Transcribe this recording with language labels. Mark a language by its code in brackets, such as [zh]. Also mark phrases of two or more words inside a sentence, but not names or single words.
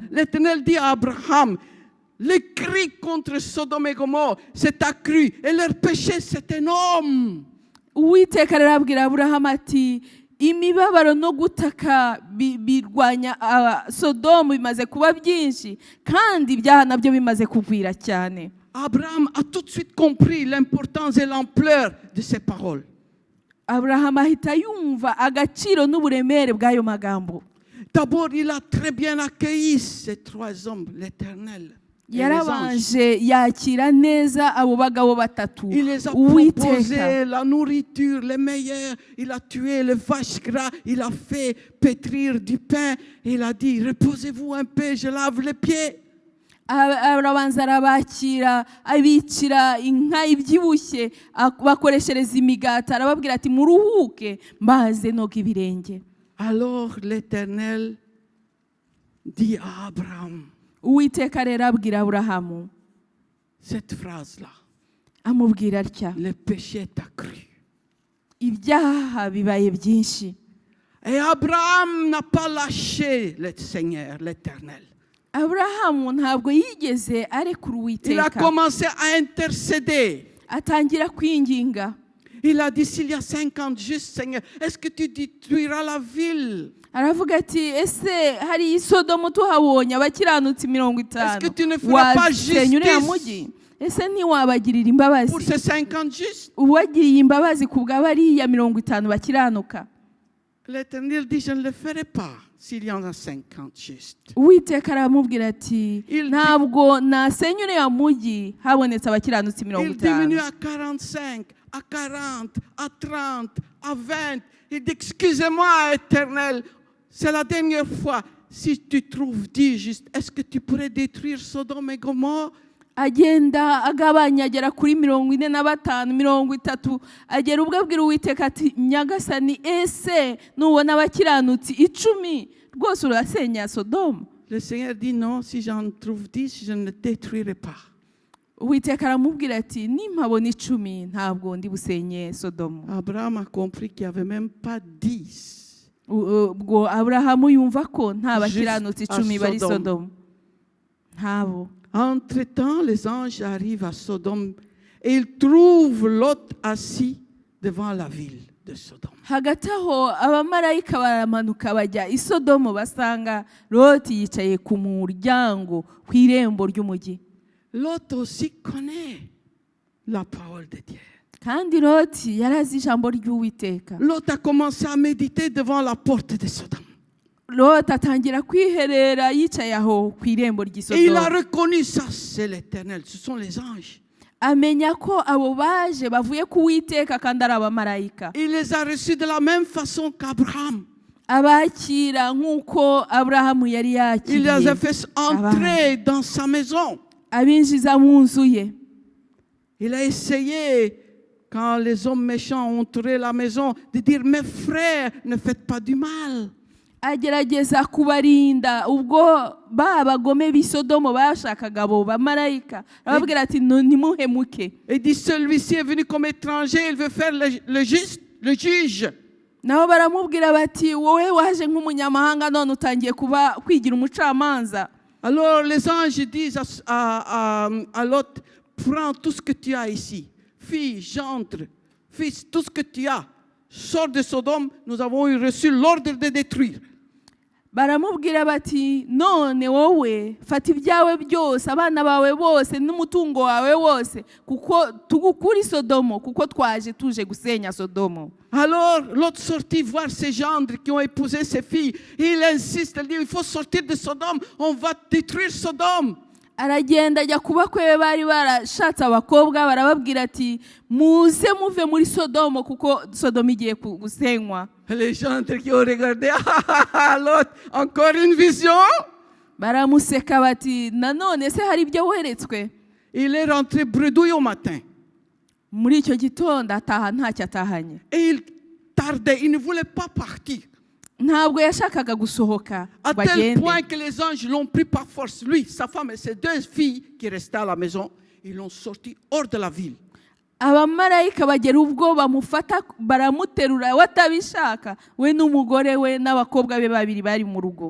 [fr] L'Éternel dit à Abraham: le cri contre Sodome et Gomorrhe s'est accru et leur péché s'est énorme. [rw] Uwiteka arabwira Aburahamu ati imibabaro no gutaka birwanya Sodomu bimaze kuba byinshi kandi ibyaha nabyo bimaze kugwira cyane. [fr] Abraham a tout de suite compris l'importance et l'ampleur de ces paroles. [rw] Abraham ahita yumva agaciro n'uburemere bw'ayo magambo. [fr] D'abord, il a très bien accueilli ces 3 hommes, l'Éternel. [rw] Yarabanje yakira neza abo bagabo 3. [fr] Il les a proposé la nourriture, les meilleurs. Il a tué les vaches gras. Il a fait pétrir du pain. Il a dit: reposez-vous un peu, je lave les pieds. [rw] Arabanza arabakira abicira inka ibyibushye bakoreshereza imigati arababwira ati muruhuke mbaze no ibirenge. [fr] Alors l'Éternel dit à Abraham [rw] Uwiteka rero abwira Aburahamu [fr] cette phrase-là: [rw] amubwira atya, [fr] le péché est accru. [rw] Ibyaha bibaye byinshi. [fr] Et Abraham n'a pas lâché le Seigneur, l'Éternel. [rw] Aburahamu ntabwo yigeze arekura Uwiteka. [fr] Il a commencé à intercéder. [rw] atangira kwinginga. [fr] Il a dit, s'il y a 50 justes, Seigneur, est-ce que tu détruiras la ville? [rw] Aravuga ati ese hari i Sodomu tuhabonye abakiranutsi 50 [fr] Est-ce que tu ne feras pas [rw] wasenya uriya [fr] justice [rw] mugi? Ese ntiwabagirira imbabazi [fr] pour ces 50 justes? [rw] uwagiriye imbabazi ku bw'abariya 50 bakiranuka? [fr] L'Éternel dit, je ne le ferai pas s'il y en a 50 justes. [rw] Uwiteka aramubwira ati [fr] Il [rw] ntabwo nasenya uriya mugi habonetse abakiranutsi [fr] Il diminue 50. à 45, à 40, à 30, à 20. Il dit, excusez-moi, Éternel, c'est la dernière fois. Si tu trouves 10 justes, est-ce que tu pourrais détruire Sodome et Gomorre? [rw] Agenda agabanya agera kuri 45 30, agera ubwo abwira Uwiteka ati nyagasani ese nubona abakiranutsi 10 rwose urasenya Sodomu? [fr] Le Seigneur dit non, si j'en trouve 10, je ne détruirai pas. [rw] Uwiteka aramubwira ati nimpabona 10 ntabwo ndi busenye Sodomu. [fr] Abraham a compris qu'il n'y avait même pas 10. [rw] Ubwo Aburahamu yumva ko nta [fr] Juste [rw] bakiranutsi [fr] à [rw] 10 bari [fr] Sodome. [rw] Sodomu. Ntabo. [fr] Entre-temps, les anges arrivent à Sodome et ils trouvent Lot assis devant la ville de Sodome. [rw] Hagati aho abamarayika baramanuka bajya i Sodomu basanga Loti yicaye ku muryango ku irembo ry'umugi. [fr] Lot aussi connaît la parole de Dieu. [rw] Kandi Loti yarazi ijambo ry'Uwiteka. [fr] Lot a commencé à méditer devant la porte de Sodome. [rw] Loti atangira kwiherera yicaye aho ku irembo ry'i [fr] Et il a [rw] Sodomu. [fr] reconnu ça, c'est l'Éternel, ce sont les anges. [rw] Amenya ko abo baje bavuye ku Uwiteka kandi ari abamarayika. [fr] Il les a reçus de la même façon qu'Abraham. [rw] Abakira nk'uko Aburahamu yari [fr] Il les a [rw] yakiriye. [fr] fait entrer dans sa maison. [rw] Abinjiza mu nzu ye. Il a essayé, quand les hommes méchants ont entré la maison, de dire, mes frères, ne faites pas du mal. Agerageza kubarinda ubwo bagome b'i Sodomu bashakaga abo bamarayika. Arababwira ati ntimuhemuke. [fr] Il dit, celui-ci est venu comme étranger, il veut faire le juge. [rw] Nabo baramubwira bati wowe waje nk'umunyamahanga none utangiye kwigira umucamanza. [fr] Alors les anges disent à Lot, prends tout ce que tu as ici, fille, gendre, fils, tout ce que tu as, sors de Sodome, nous avons reçu l'ordre de détruire. [rw] Baramubwira bati none wowe fata ibyawe byose abana bawe bose n'umutungo wawe wose kuko tugukura i Sodomu kuko tuje gusenya Sodomu. [fr] Alors l'autre sortit voir ses gendres qui ont épousé ses filles. Il insiste, il dit, il faut sortir de Sodome, on va détruire Sodome. [rw] Aragenda ajya ku bakwe be bari barashatse abakobwa barababwira ati muze muve muri Sodomu kuko Sodomu igiye gusenywa. [fr] Les gendres qui ont regardé, l'autre, encore une vision. [rw] Baramuseka bati nanone se hari ibyo weretswe? [fr] Il est rentré bredouille au matin. [rw] Muri icyo gitondo ataha ntacyo atahanye. [fr] Et il tardait, il ne voulait pas partir. [rw] Ntabwo yashakaga gusohoka [fr] À tel [rw] bagende. [fr] point que les anges l'ont pris par force. Lui, sa femme et ses 2 filles qui restaient à la maison, ils l'ont sorti hors de la ville. [rw] Abamarayika bagera ubwo bamufata baramuterura watabishaka we n'umugore we n'abakobwa be babiri bari mu rugo.